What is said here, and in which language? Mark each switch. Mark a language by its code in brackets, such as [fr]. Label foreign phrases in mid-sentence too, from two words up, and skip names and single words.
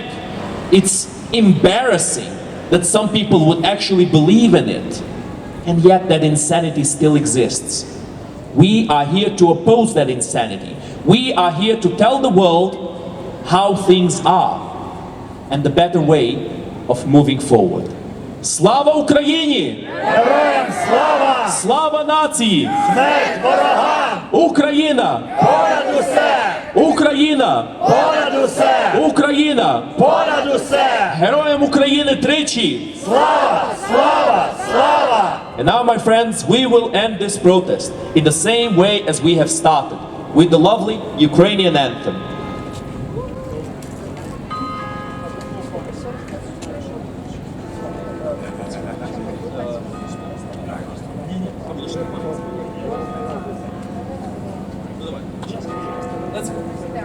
[en] It's embarrassing that some people would actually believe in it. And yet that insanity still exists. We are here to oppose that insanity. We are here to tell the world how things are and the better way of moving forward. [uk] Слава Україні! Героям слава! Slava нації! Смерть ворогам! Україна! Понад усе! Україна! Понад усе! Україна! Понад усе! Героям України тричі! Слава! Слава! Слава! [en] And now, my friends, we will end this protest in the same way as we have started, with the lovely Ukrainian anthem. Let's go.